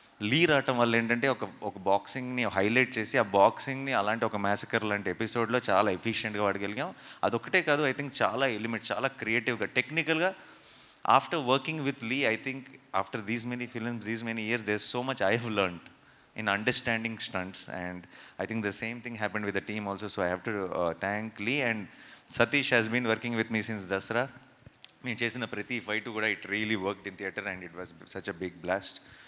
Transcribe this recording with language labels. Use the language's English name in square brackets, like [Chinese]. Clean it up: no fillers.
[Telugu] లీ రావటం వల్ల ఏంటంటే ఒక బాక్సింగ్ని హైలైట్ చేసి ఆ బాక్సింగ్ని అలాంటి ఒక మ్యాసకర్ లాంటి ఎపిసోడ్లో చాలా ఎఫిషియెంట్గా వాడగలిగాం. అదొక్కటే కాదు, [English] I think [Telugu] చాలా ఎలిమెంట్, చాలా క్రియేటివ్గా, టెక్నికల్గా. [English] After working with Lee, I think after these many films, these many years, there so much I have learned in understanding stunts. And I think the same thing happened with the team also. So I have to thank Lee. And Satish has been working with me since Dasra. [Telugu] మేము చేసిన ప్రతి fight కూడా [English] It really worked in theatre and it was such a big blast.